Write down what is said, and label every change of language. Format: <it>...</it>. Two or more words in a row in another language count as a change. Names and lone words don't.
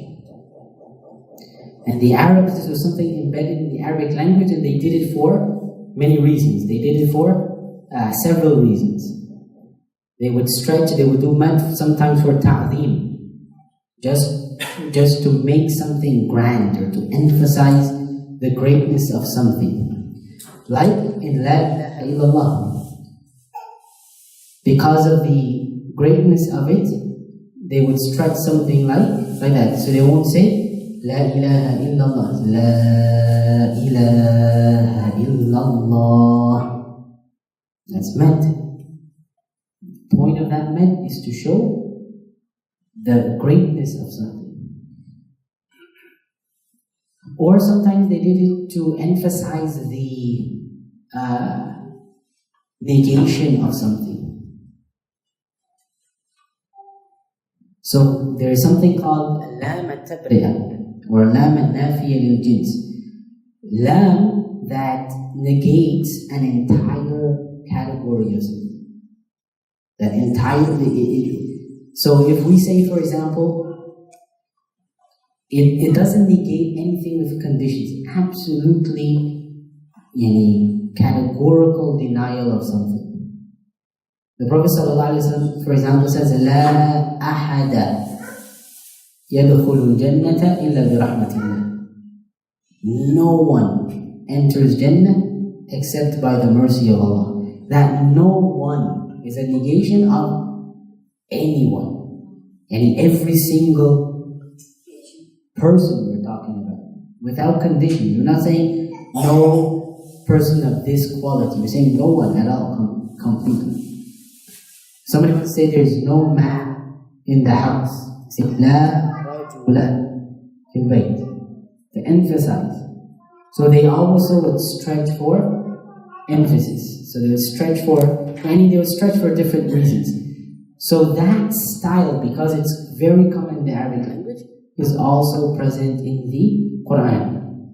<en>And the Arabs, this was something embedded in the Arabic language, and they did it for many reasons. They did it for several reasons. They would stretch, they would do mad sometimes for ta'zeem, just to make something grand or to emphasize the greatness of something. Like in</en> <ar>La ilaha illallah.</ar> <en>Because of the greatness of it, they would stretch something like that. So they won't say</en> <ar>La ilaha illallah, La ilaha illallah.</ar> <en>That's mad. The point of that mad is to show the greatness of something. Or sometimes they did it to emphasize the negation of something. So there is something called</en> <ar>lam al-tabri'a</ar> <en>or</en> <ar>lam al-nafiya lil-jins.</ar> <en>Lam that negates an entire category of something. That entirely. So if we say, for example, it doesn't negate anything with conditions. Absolutely, categorical denial of something. The Prophet ﷺ, for example, says,</en> <ar>"La ahada yadkhulul jannata illa bi rahmatillah."</ar> <en>No one enters Jannah except by the mercy of Allah. That no one is a negation of anyone. And every single person we're talking about. Without conditions. We're not saying no person of this quality. We're saying no one at all completely. Somebody would say there's no man in the house. Say,</en> <ar>La rajula fil bayt.</ar> <en>To emphasize So they also would stretch for emphasis. So they would stretch for different reasons. So that style, because it's very common in the Arabic language, is also present in the Qur'an.</en>